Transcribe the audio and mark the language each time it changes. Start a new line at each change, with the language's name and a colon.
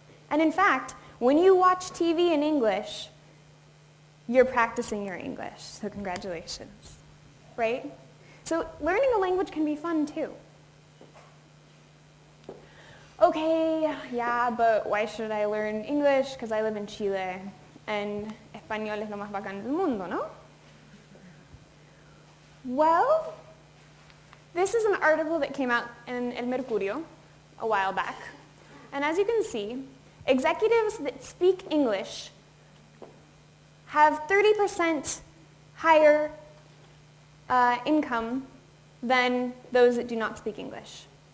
English: And in fact, when you watch TV in English, you're practicing your English, so congratulations, right? So learning a language can be fun too. Okay, yeah, but why should I learn English? Because I live in Chile, and
Spanish: español es lo más bacán del mundo, ¿no?
English: Well, this is an article that came out in El Mercurio a while back. And as you can see, executives that speak English have 30% higher income than those that do not speak English.